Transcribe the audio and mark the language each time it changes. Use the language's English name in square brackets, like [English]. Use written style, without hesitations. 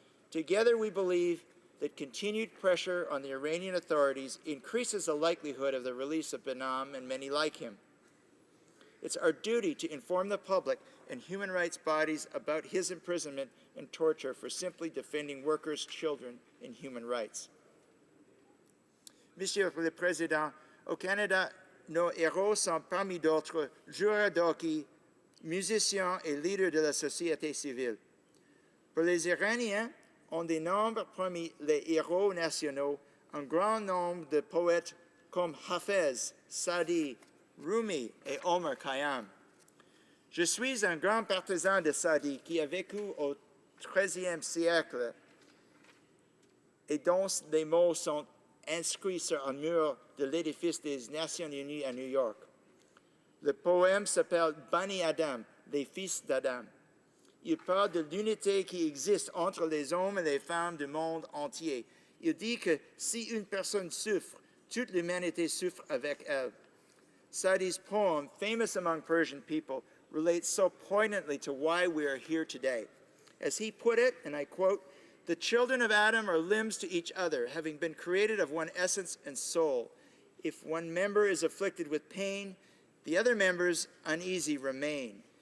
[English] Together, we believe that continued pressure on the Iranian authorities increases the likelihood of the release of Banam and many like him. It's our duty to inform the public and human rights bodies about his imprisonment and torture for simply defending workers, children, and human rights. [French] Monsieur le Président, au Canada, nos héros sont parmi d'autres joueurs d'hockey, musiciens et leaders de la société civile. Pour les Iraniens, on dénombre parmi les héros nationaux un grand nombre de poètes comme Hafez, Sadi, Rumi et Omar Khayyam. Je suis un grand partisan de Sadi qui a vécu au XIIIe siècle et dont les mots sont inscrits sur un mur de l'édifice des Nations Unies à New York. Le poème s'appelle Bani Adam, les fils d'Adam. Il parle de l'unité qui existe entre les hommes et les femmes du monde entier. Il dit que si une personne souffre, toute l'humanité souffre avec elle. [English] Sadi's poem, famous among Persian people, relates so poignantly to why we are here today. As he put it, and I quote, "The children of Adam are limbs to each other, having been created of one essence and soul. If one member is afflicted with pain, the other members uneasy remain.